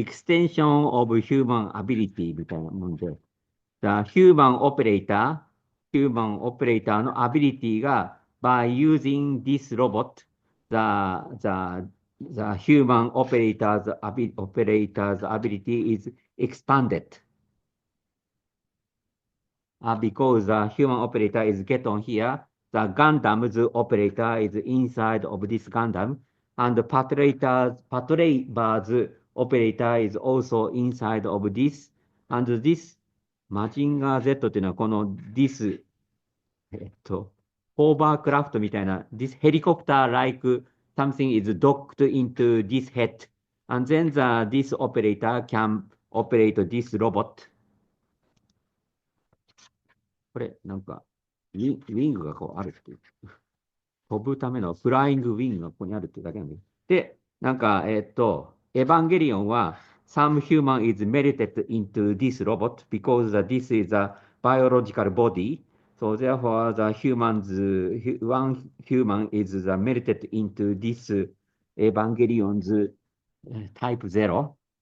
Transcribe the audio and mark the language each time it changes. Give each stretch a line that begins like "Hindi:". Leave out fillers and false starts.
Japanese: エクステンションオブヒューマンアビリティみたいなもんで、ヒューマンオペレーターのアビリティが、
English: by using this robot, the human operator's ability is expanded. Because the human operator is get on here, the Gundam's operator is inside of this Gundam, and the Patroller's operator is also inside of this, and this マジンガー Z
Japanese: っていうのはこの
English: this、
Japanese: ホーバークラフトみたいな
English: this helicopter like something is docked into this head, and then this operator can operate this robot.
Japanese: これ、なんか、ウィングがこうあるっていう。飛ぶためのフライングウィングがここにあるっていうだけなんで。で、なんか、エヴァンゲリオンは、
English: some human is melted into this robot because this is a biological body. So therefore, one human is melted into this Evangelion's type 0.